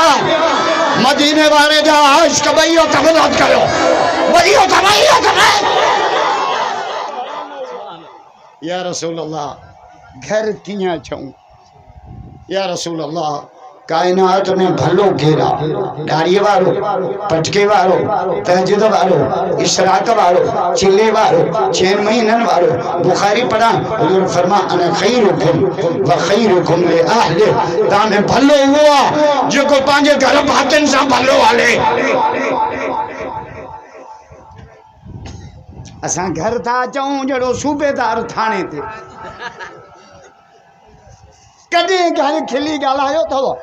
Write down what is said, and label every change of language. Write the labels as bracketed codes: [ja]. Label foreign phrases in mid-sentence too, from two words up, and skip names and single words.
[sd] मदीने वारे जा आशिक़ ॿई तबलात कयो, ॿई [ar] يا رسول الله [sd] घर कीअं अचूं? [ar] يا رسول الله [sd] कायनात में भलो घेरा, दाढ़ीअ वारो, पटके वारो, तहज्जुद वारो, इशराक वारो, चिल्ले वारो, 6 महीननि वारो। बुखारी पढ़ा, हुजूर फरमा [ar] أنا خيركم وخيركم لأهلي. [sd] तव्हां में भलो उहो आहे जेको पंहिंजे घर भातियुनि सां भलो हले। असां घर था अचूं जहिड़ो सूबेदार थाणे ते। कॾहिं घर खिली ॻाल्हायो अथव?